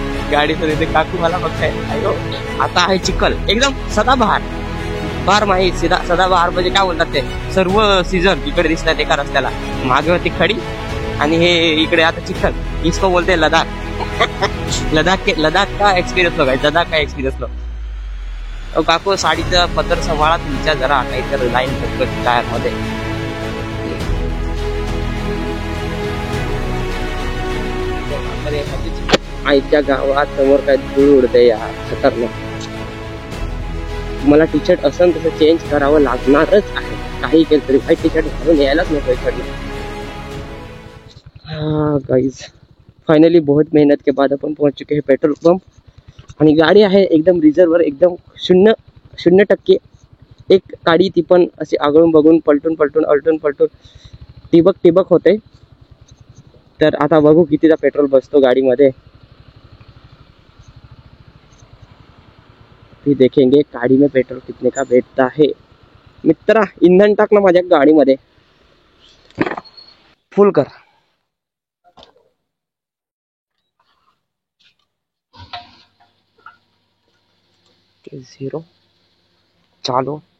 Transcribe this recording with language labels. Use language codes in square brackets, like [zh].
[mr] गाडी तर इथे काकू मला बघताय. आता आहे चिखल एकदम सदाबहार, बारमाही सदाबहार, म्हणजे काय बोलतात ते सर्व सीझन इकडे दिसतात एका रस्त्याला. मागे होती खडी, आणि हे इकडे आता चिखल. [hi] इसको बोलते लडाख. लडाख का एक्सपिरियन्स लो, लडाख का एक्सपिरियन्स लो. [mr] काकू साडीचा पदर सांभाळा तुमच्या, जरा काहीतरी लाईन टायर मध्ये. आईच्या गावात समोर काय धूळ उडते यार, खतरनाक. मला टी शर्ट असं तसं चेंज करावं लागणारच आहे, काही केलं तरी. काही टी शर्ट घालून यायलाच नको इकडे. [hi] गाइस फाइनली बहुत मेहनत के बाद अपन पहुंच चुके हैं पेट्रोल पंप, [mr] आणि गाडी आहे एकदम रिझर्वर, एकदम 0% एक गाडी ती पण अशी आगळून बघून पलटून पलटून अलटून पलटून टिबक होते. तर आता बघू कितीचा पेट्रोल बसतो गाडीमध्ये, [hi] फिर देखेंगे गाड़ी में पेट्रोल कितने का बैठता है. [mr] मित्रा इंधन टाक ना माझ्या गाडीमध्ये, फुल कर. जीरो चालू.